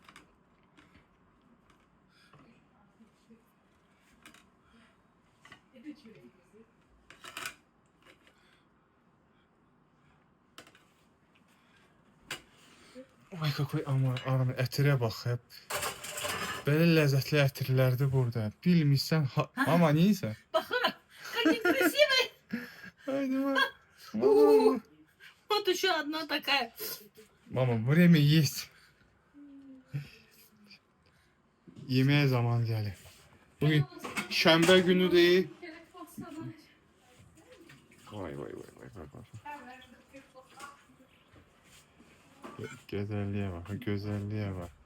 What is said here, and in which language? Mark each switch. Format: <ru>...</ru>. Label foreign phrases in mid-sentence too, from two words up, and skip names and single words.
<az>Ay какой aman ətirə bax hep. Belə ləzzətli ətirlərdir burada. Bilmirsən, ama neyse.</az> <ru>Bakın. Какие красивые.</ru> <az>Haydi bak.</az> <ru>Вот еще одна такая. Mama, время есть.</ru> <az>Yemeğe zaman gəlir. Bugün şənbə günüdür. Vay. Gözəlliyə bax, gözəlliyə bax.</az>